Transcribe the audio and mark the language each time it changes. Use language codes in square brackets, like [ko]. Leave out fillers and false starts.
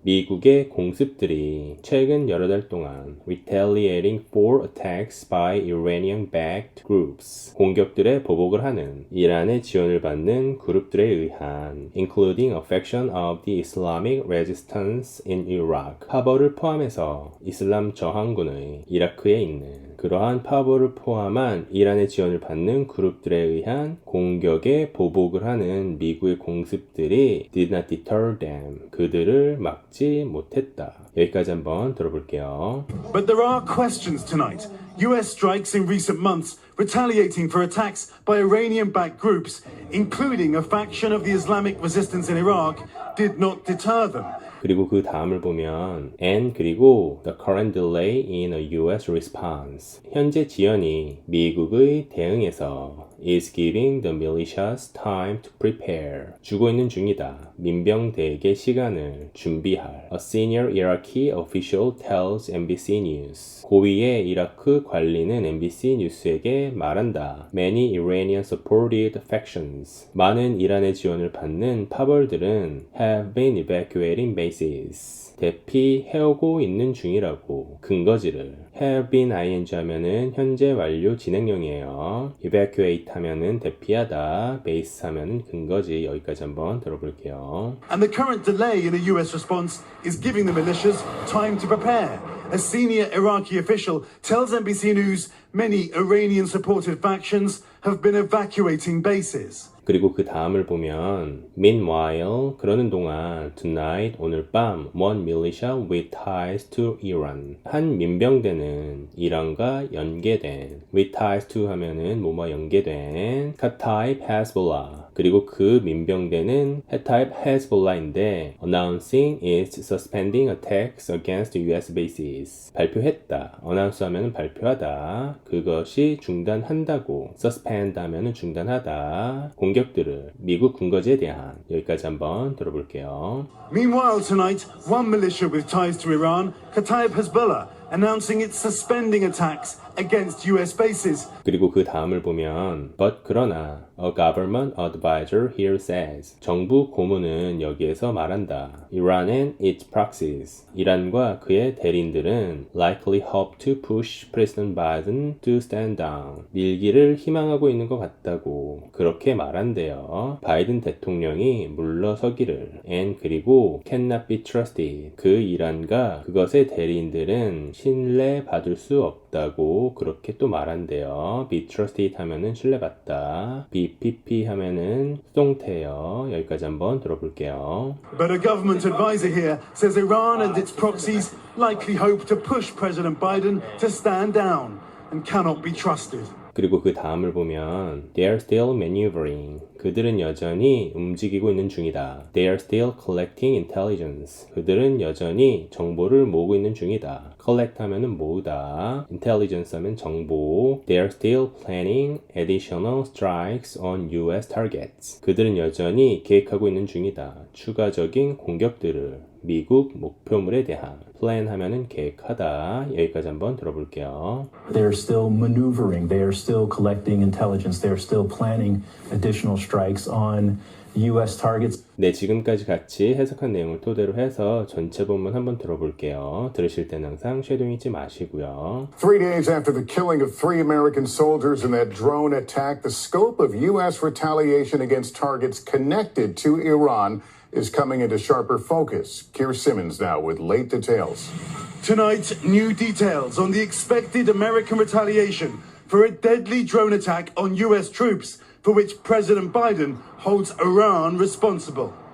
[ko] 미국의 공습들이 최근 여러 달 동안 [en] retaliating for attacks by Iranian-backed groups. [ko] 공격들에 보복을 하는 이란의 지원을 받는 그룹들에 의한 [en] including a faction of the Islamic resistance in Iraq. [ko] 파벌을 포함해서 이슬람 저항군의 이라크에 있는 그러한 파벌을 포함한 이란의 지원을 받는 그룹들에 의한 공격에 보복을 하는 미국의 공습들이 [en] did not deter them. [ko] 그들을 막지 못했다. 여기까지 한번 들어볼게요. [en] But there are questions tonight. US strikes in recent months retaliating for attacks by Iranian-backed groups, including a faction of the Islamic resistance in Iraq, did not deter them. [ko] 그리고 그 다음을 보면 [en] and [ko] 그리고 [en] the current delay in a US response. [ko] 현재 지연이 미국의 대응에서 [en] is giving the militias time to prepare. [ko] 주고 있는 중이다. 민병대에게 시간을 준비할. [en] A senior Iraqi official tells NBC News. [ko] 고위의 이라크 관리는 NBC 뉴스에게 말한다. [en] Many Iranian-supported factions. [ko] 많은 이란의 지원을 받는 파벌들은 [en] have been evacuating bases. [ko] 대피해오고 있는 중이라고. 근거지를 have been ing 하면은 현재 완료 진행형이에요. evacuate 하면은 대피하다. base 하면은 근거지. 여기까지 한번 들어볼게요. [en] And the current delay in the US response is giving the militias time to prepare. A senior Iraqi official tells NBC News many Iranian-supported factions have been evacuating bases. [ko] 그리고 그 다음을 보면 [en] Meanwhile, [ko] 그러는 동안 [en] tonight, [ko] 오늘 밤 [en] one militia with ties to Iran. [ko] 한 민병대는 이란과 연계된 with ties to 하면은 뭐뭐 연계된 Kataib Hezbollah. 그리고 그 민병대는 [en] Kataib Hezbollah인데 announcing its suspending attacks against US bases. [ko] 발표했다. announce 하면은 발표하다. 그것이 중단한다고. suspend 하면은 중단하다. 공격들을 미국 군거지에 대한. 여기까지 한번 들어볼게요. [en] Meanwhile, tonight, one militia with ties to Iran, Kataib Hezbollah, announcing it's suspending attacks against US bases. [ko] 그리고 그 다음을 보면 [en] but [ko] 그러나 [en] a government advisor here says [ko] 정부 고문은 여기에서 말한다. [en] Iran and its proxies. [ko] 이란과 그의 대리인들은 [en] likely hope to push President Biden to stand down. [ko] 밀기를 희망하고 있는 것 같다고 그렇게 말한대요. 바이든 대통령이 물러서기를 [en] and [ko] 그리고 [en] cannot be trusted. [ko] 그 이란과 그것의 대리인들은 신뢰받을 수 없다고 그렇게 또 말한대요. be trusted 하면은 신뢰받다. BPP 하면은 수동태예요. 여기까지 한번 들어볼게요. [en] But a government advisor here says Iran and its proxies likely hope to push President Biden to stand down and cannot be trusted. [ko] 그리고 그 다음을 보면 [en] They are still maneuvering. [ko] 그들은 여전히 움직이고 있는 중이다. [en] They are still collecting intelligence. [ko] 그들은 여전히 정보를 모으고 있는 중이다. collect 하면은 모으다. intelligence 하면 정보. [en] They are still planning additional strikes on US targets. [ko] 그들은 여전히 계획하고 있는 중이다. 추가적인 공격들을 미국 목표물에 대한 plan 하면은 계획하다. 여기까지 한번 들어볼게요. [en] They're still maneuvering. They are still collecting intelligence. They're still planning additional strikes on U.S. targets. [ko] 네, 지금까지 같이 해석한 내용을 토대로 해서 전체 본문 한번 들어볼게요. 들으실 때는 항상 쉐도잉 잊지 마시고요. [en] 3 days after the killing of 3 American soldiers in that drone attack, the scope of U.S. retaliation against targets connected to Iran is coming into sharper focus. Keir Simmons now with late details. Tonight, new details on the expected American retaliation for a deadly drone attack on US troops, for which President Biden holds Iran responsible.